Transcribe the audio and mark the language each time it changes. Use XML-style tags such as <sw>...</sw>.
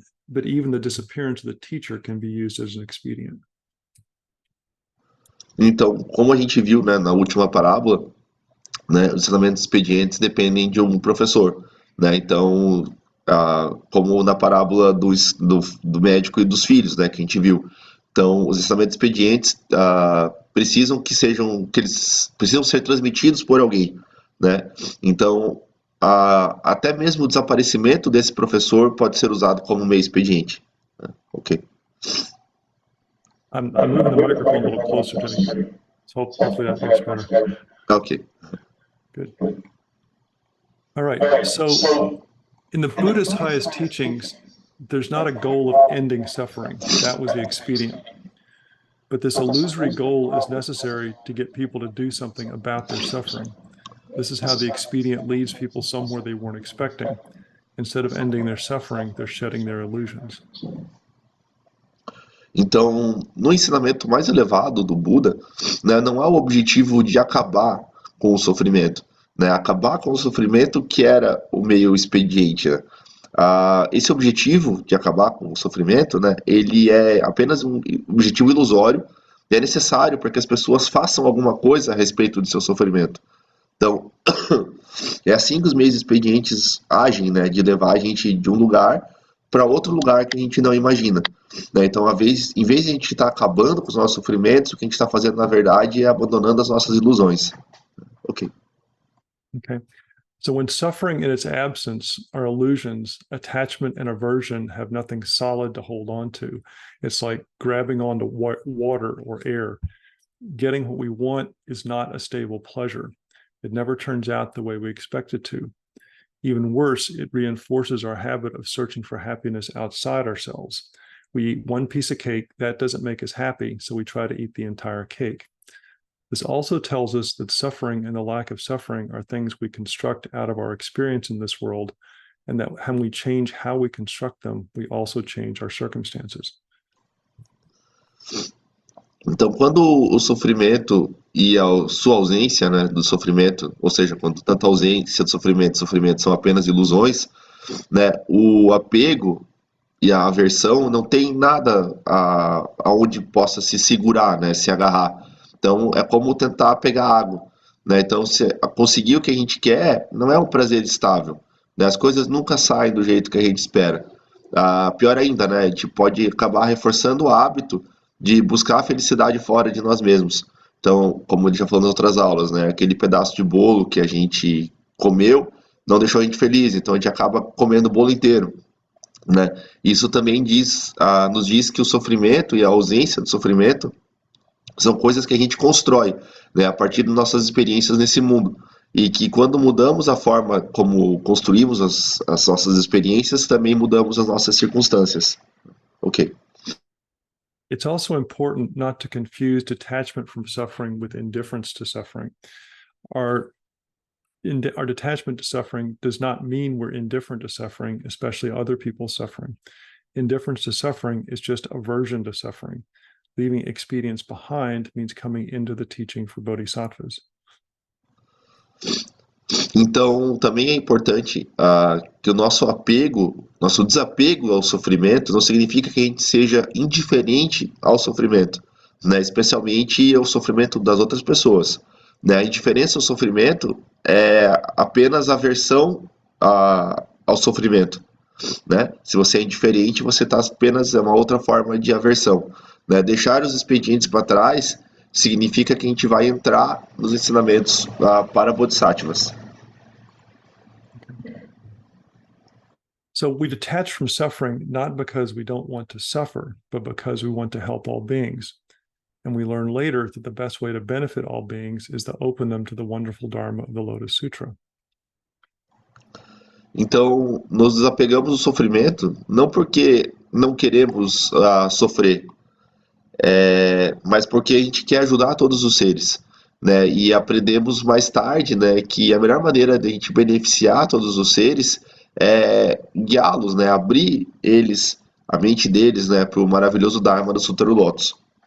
<en>But even the disappearance of the teacher can be used as an expedient.</en> <pt>Então, como a gente viu, né, na última parábola, né, os ensinamentos expedientes dependem de um professor, né? Então, como na parábola do médico e dos filhos, né, que a gente viu. Então, os ensinamentos expedientes precisam eles precisam ser transmitidos por alguém, né? Então, até mesmo o desaparecimento desse professor pode ser usado como meio expediente. Né? Ok.</pt> <en>I'm moving the microphone a little closer to me. So hopefully that makes better. Ok. Good. All right. So in the Buddha's highest teachings, there's not a goal of ending suffering. That was the expedient. But this illusory goal is necessary to get people to do something about their suffering. This is how the expedient leads people somewhere they weren't expecting. Instead of ending their suffering, they're shedding their illusions.</en> <pt>Então, no ensinamento mais elevado do Buda, né, não há o objetivo de acabar com o sofrimento, né? Acabar com o sofrimento que era o meio expediente, né? Esse objetivo de acabar com o sofrimento, né, ele é apenas um objetivo ilusório e é necessário para que as pessoas façam alguma coisa a respeito do seu sofrimento. Então, é assim que os meios expedientes agem, né, de levar a gente de um lugar para outro lugar que a gente não imagina. Né? Então, em vez de a gente estar acabando com os nossos sofrimentos, o que a gente está fazendo, na verdade, é abandonando as nossas ilusões. Ok. Okay.</pt> <en>So when suffering in its absence are illusions, attachment and aversion have nothing solid to hold on to. It's like grabbing onto water or air. Getting what we want is not a stable pleasure. It never turns out the way we expect it to. Even worse, it reinforces our habit of searching for happiness outside ourselves. We eat one piece of cake, that doesn't make us happy, so we try to eat the entire cake. This also tells us that suffering and the lack of suffering are things we construct out of our experience in this world, and that when we change how we construct them, we also change our circumstances.</en> <pt>Então, quando o sofrimento e a sua ausência, né, do sofrimento, ou seja, quando tanta ausência do sofrimento e sofrimento são apenas ilusões, né, o apego e a aversão não tem nada aonde possa se segurar, né, se agarrar. Então, é como tentar pegar água. Né? Então, se conseguir o que a gente quer, não é um prazer estável. Né? As coisas nunca saem do jeito que a gente espera. Pior ainda, né, a gente pode acabar reforçando o hábito de buscar a felicidade fora de nós mesmos. Então, como ele já falou nas outras aulas, né, aquele pedaço de bolo que a gente comeu não deixou a gente feliz, então a gente acaba comendo o bolo inteiro. Né? Isso também nos diz que o sofrimento e a ausência do sofrimento são coisas que a gente constrói, né, a partir das nossas experiências nesse mundo. E que quando mudamos a forma como construímos as nossas experiências, também mudamos as nossas circunstâncias. Ok.</pt> <en>It's also important not to confuse detachment from suffering with indifference to suffering. Our detachment to suffering does not mean we're indifferent to suffering, especially other people's suffering. Indifference to suffering is just aversion to suffering. Leaving expedience behind means coming into the teaching for bodhisattvas.</en> <pt>Então, também é importante que o nosso desapego ao sofrimento não significa que a gente seja indiferente ao sofrimento, né? Especialmente ao sofrimento das outras pessoas. Né? A indiferença ao sofrimento é apenas aversão ao sofrimento. Né? Se você é indiferente, você está apenas uma outra forma de aversão. Né? Deixar os expedientes para trás significa que a gente vai entrar nos ensinamentos para bodhisattvas.</pt> <en>So we detach from suffering not because we don't want to suffer, but because we want to help all beings. And we learn later that the best way to benefit all beings is to open them to the wonderful Dharma of the Lotus Sutra.</en> <pt>Então, nos desapegamos do sofrimento não porque não queremos sofrer, mas porque a gente quer ajudar todos os seres. Né? E aprendemos mais tarde, né, que a melhor maneira de a gente beneficiar todos os seres é guiá-los, né, abrir a mente deles, né, para o maravilhoso Dharma do Sutra do Lótus.</pt>